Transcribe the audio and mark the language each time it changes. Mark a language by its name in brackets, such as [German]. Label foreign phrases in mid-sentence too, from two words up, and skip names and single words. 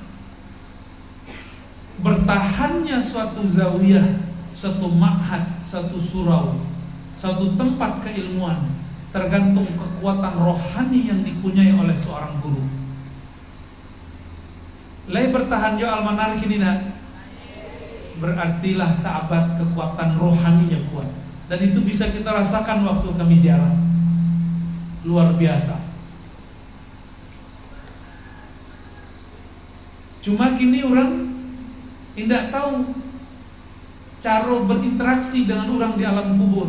[Indonesian] Bertahannya suatu zawiyah, suatu ma'had, suatu surau, suatu tempat keilmuan tergantung kekuatan rohani yang dipunyai oleh seorang guru. [Minangkabau] Lai bertahan jo almanar kini nak. [Indonesian] Berartilah sahabat kekuatan rohaninya kuat. Dan itu bisa kita rasakan waktu kami ziarah. Luar biasa. Cuma kini orang tidak tahu cara berinteraksi dengan orang di alam kubur.